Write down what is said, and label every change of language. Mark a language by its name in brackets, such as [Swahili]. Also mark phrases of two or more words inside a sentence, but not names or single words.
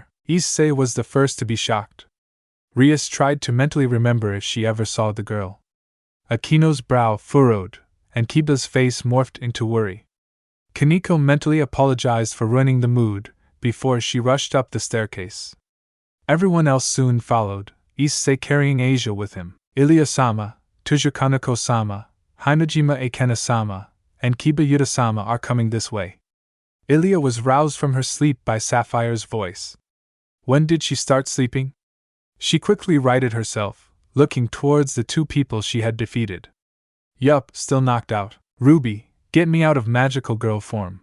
[English] Issei was the first to be shocked. Rias tried to mentally remember if she ever saw the girl. Akino's brow furrowed, and Kiba's face morphed into worry. Kaneko mentally apologized for ruining the mood before she rushed up the staircase. Everyone else soon followed, Issei carrying Asia with him. Illya-sama, Tujukaneko-sama, Hinojima Akena-sama, and Kiba Yuta-sama are coming this way. Illya was roused from her sleep by Sapphire's voice. When did she start sleeping? She quickly righted herself, looking towards the two people she had defeated. Yup, still knocked out. Ruby, get me out of magical girl form.